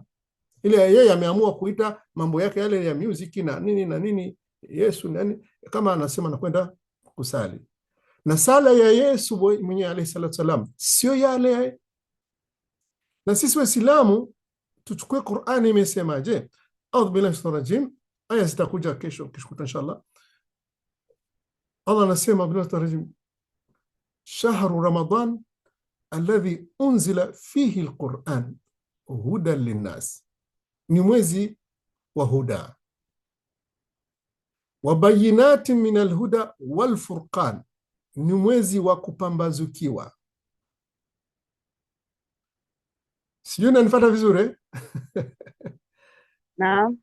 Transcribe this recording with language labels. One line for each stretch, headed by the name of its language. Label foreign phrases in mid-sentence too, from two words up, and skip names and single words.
Swahili: Ile yeye ameamua kuita mambo yake yale ya music na nini Yesu nani, kama anasema nakwenda kusali. Na sala ya Yesu mwenyewe
Arabic: عليه الصلاة والسلام
Swahili: sio yale. Na sisi Waislamu tuchukue Qur'ani imesemaje?
Arabic: أعوذ بالله من الرجيم.
Swahili: Aya zitakuja kesho inshallah. Allah anasema
Arabic: بالله الرجيم شهر رمضان الذي أنزل فيه القرآن هدى للناس,
Swahili: ni mwezi wa huda,
Arabic: وبينات من الهدى والفرقان,
Swahili: ni mwezi wa kupambazukiwa. Sijui unanifuata vizuri? Naam.